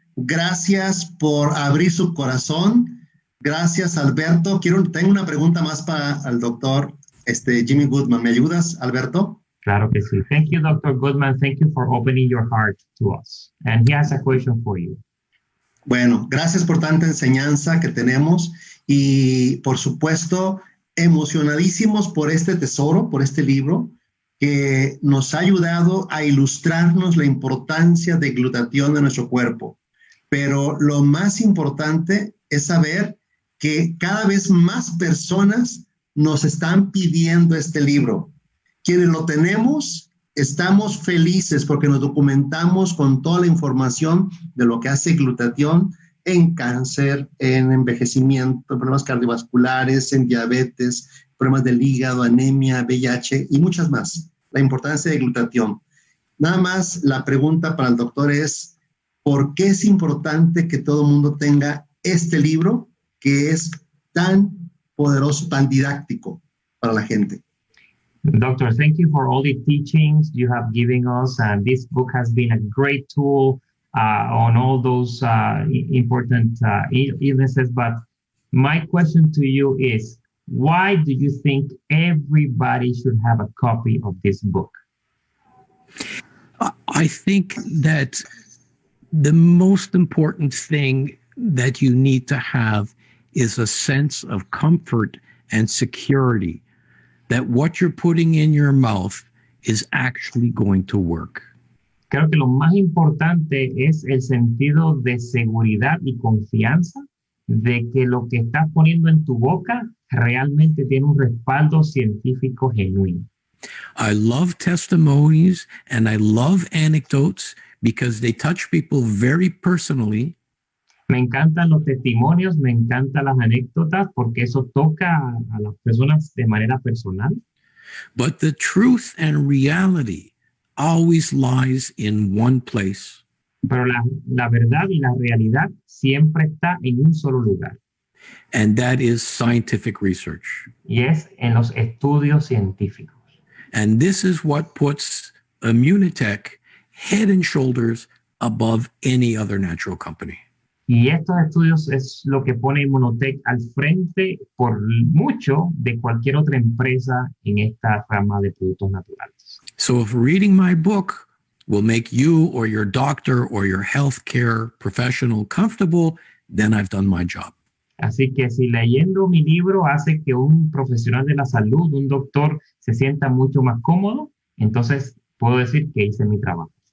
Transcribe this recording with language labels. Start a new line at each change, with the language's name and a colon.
Spanish: Gracias por abrir su corazón. Gracias, Alberto. Tengo una pregunta más para el doctor Jimmy Gutman. ¿Me ayudas, Alberto? Claro que sí.
English: Thank you, Dr. Gutman. Thank you for opening your heart to us. And he has a question for you.
Spanish: Bueno, gracias por tanta enseñanza que tenemos y, por supuesto, emocionadísimos por este tesoro, por este libro, que nos ha ayudado a ilustrarnos la importancia de glutatión en nuestro cuerpo. Pero lo más importante es saber que cada vez más personas nos están pidiendo este libro. Quienes lo tenemos, estamos felices porque nos documentamos con toda la información de lo que hace glutatión en cáncer, en envejecimiento, en problemas cardiovasculares, en diabetes, problemas del hígado, anemia, VIH y muchas más. La importancia de glutatión. Nada más la pregunta para el doctor es, ¿por qué es importante que todo el mundo tenga este libro que es tan poderoso, tan didáctico para la gente?
English: Doctor, thank you for all the teachings you have given us. And this book has been a great tool on all those important illnesses. But my question to you is, why do you think everybody should have a copy of this book? I think that the most important thing that you need to have is a sense of comfort and security that what you're putting in your mouth is actually going to work.
Spanish: Creo que lo más importante es el sentido de seguridad y confianza de que lo que estás poniendo en tu boca realmente tiene un respaldo científico genuino.
English: I love testimonies and I love anecdotes because they touch people very personally.
Spanish: Me encantan los testimonios, me encantan las anécdotas porque eso toca a las personas de manera personal.
English: But the truth and reality always lies in one place.
Spanish: Pero la verdad y la realidad siempre está en un solo lugar,
English: and that is scientific research.
Spanish: y es en los estudios científicos.
English: And this is what puts Immunotech head and shoulders above any other natural company.
Spanish: Y estos estudios es lo que pone Immunotech al frente por mucho de cualquier otra empresa en esta rama de productos naturales.
English: So if reading my book will make you or your doctor or your healthcare professional comfortable, then I've done my job.
Spanish: Así que si leyendo mi libro hace que un profesional de la salud, un doctor, se sienta mucho más cómodo, entonces puedo decir que hice mi trabajo.